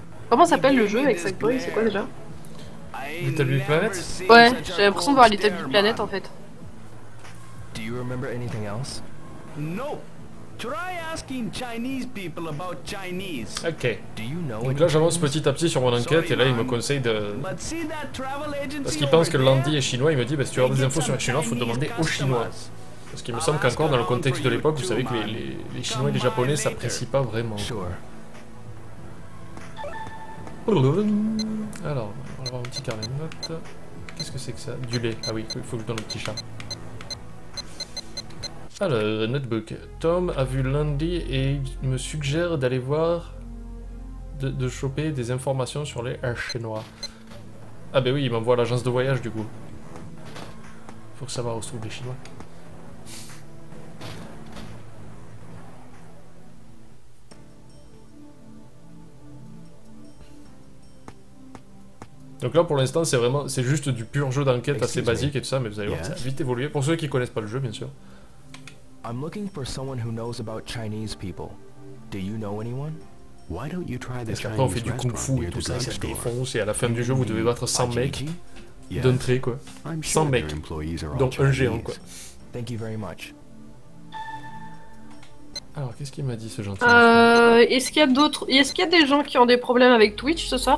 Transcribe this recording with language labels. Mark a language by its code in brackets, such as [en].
[fr] Comment s'appelle le jeu avec Sackboy? C'est quoi déjà? Little Big Planet? Ouais, j'ai l'impression de voir Little Big Planet en fait. [en] Do you remember anything else? No. Try asking Chinese people about Chinese. Ok. Do you know [fr] Donc là j'avance petit à petit sur mon enquête et là il me conseille de... Parce qu'il pense que Landy est chinois, il me dit bah, si tu veux avoir des infos sur les chinois, faut demander aux chinois. Parce qu'il me semble qu'encore dans le contexte de l'époque, vous savez que les chinois et les japonais s'apprécient pas vraiment. [en] Sure. [fr] Alors, on va avoir un petit carnet de notes. Qu'est-ce que c'est que ça? Du lait. Ah oui, il faut que je donne le petit chat. Alors, notebook. Tom a vu Landy et il me suggère d'aller voir, de choper des informations sur les chinois. Ah bah oui, il m'envoie à l'agence de voyage du coup. Faut savoir où se trouvent les chinois. Donc là pour l'instant c'est juste du pur jeu d'enquête assez basique et tout ça, mais vous allez voir, ça a vite évolué. Pour ceux qui connaissent pas le jeu bien sûr. [en] I'm looking for someone who knows about Chinese people. Do you know anyone? Why don't you try [fr] Parce qu'après on fait du kung-fu et tout ça, ça se défonce et à la fin du jeu vous devez battre 100 mecs d'un trait quoi. 100 mecs, donc un géant quoi. [en] Thank you very much. [fr] Alors qu'est-ce qu'il m'a dit ce gentil? Est-ce qu'il y a des gens qui ont des problèmes avec Twitch ce soir?